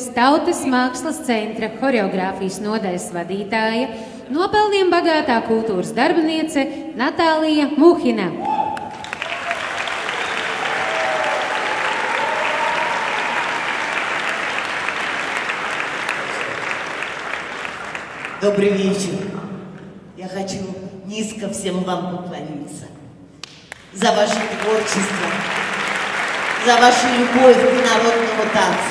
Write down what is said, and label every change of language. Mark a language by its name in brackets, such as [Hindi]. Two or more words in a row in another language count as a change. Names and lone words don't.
[Latvian] Tautas mākslas centra horeogrāfijas nodaļas vadītāja, nopelniem bagātā kultūras darbiniece Natālija Muhina. [Russian] Добрый вечер. Я хочу низко всем вам поклониться за ваше творчество, за вашу любовь к народному танцу.